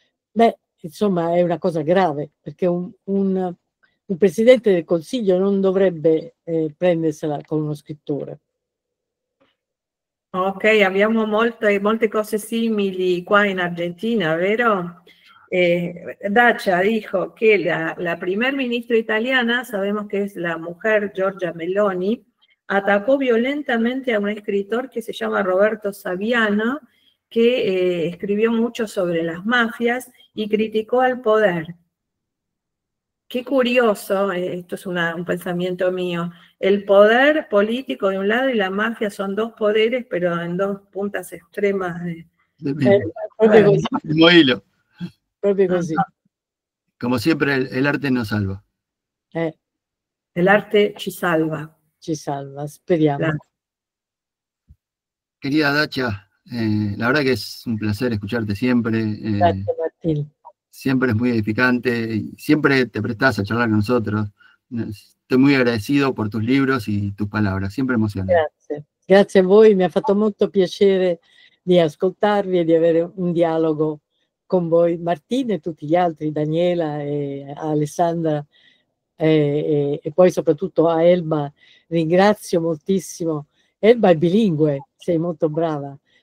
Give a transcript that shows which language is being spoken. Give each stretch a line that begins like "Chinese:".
Italian: Beh, insomma, è una cosa grave, perché un Presidente del Consiglio non dovrebbe prendersela con uno scrittore. Ok, abbiamo molte cose simili qua in Argentina, vero?
Spanish: Dacia dijo que la primer ministra italiana, sabemos que es la mujer Giorgia Meloni, atacó violentamente a un escritor que se llama Roberto Saviano, que escribió mucho sobre las mafias y criticó al poder. Qué curioso, esto es un pensamiento mío, el poder político de un lado y la mafia son dos poderes, pero en dos puntas extremas.
Italian: Proprio così.
Spanish: Mismo hilo.
Italian: Proprio così.
Spanish: Como siempre, el arte nos salva.
Italian: El arte ci salva. Ci salva, speriamo.
Spanish: Claro. Querida Dacia, la verdad que es un placer escucharte siempre.
Italian: Grazie Martín.
Spanish: Siempre es muy edificante y siempre te prestás a charlar con nosotros. Estoy muy agradecido por tus libros y tus palabras, siempre emocionante.
Italian: Grazie a voi, mi ha fatto molto piacere di ascoltarvi e di avere un dialogo con voi, Martina e tutti gli altri, Daniela e Alessandra e poi soprattutto a Elba. Ringrazio moltissimo. Elba è bilingue, sei molto brava.